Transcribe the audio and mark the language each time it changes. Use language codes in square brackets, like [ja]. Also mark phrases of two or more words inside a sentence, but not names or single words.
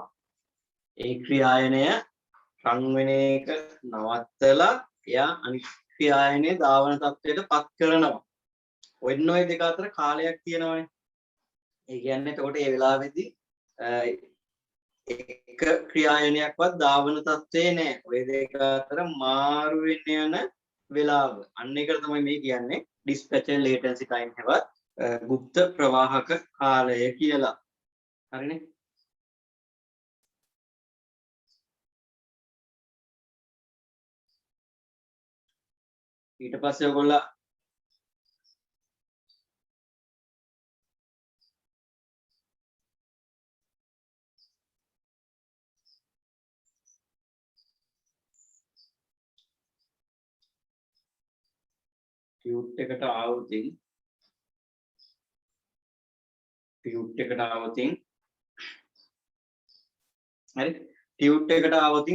[si] ඒ ක්‍රියායනය රන් වෙන එක නවත්තලා එයා අනිත් ක්‍රියායනයේ ධාවන තත්ත්වයට පත් කරනවා ඔන්න ඔය දෙක අතර කාලයක් තියෙනවානේ ඒ කියන්නේ එතකොට ඒ වෙලාවේදී එක ක්‍රියායනයක්වත් ධාවන තත්ත්වේ නෑ ඔය දෙක අතර මාරු වෙන්න යන වෙලාව අන්න ඒකට තමයි මේ කියන්නේ [en] dispatch latency time [si] හැවත් ගුප්ත ප්‍රවාහක කාලය කියලා හරිනේ ඊට පස්සේ ඔයගොල්ලෝ ටියුට් එකට ආවොතින් ටියුට් එකට ආවොතින් හරි ටියුට් එකට ආවොතින්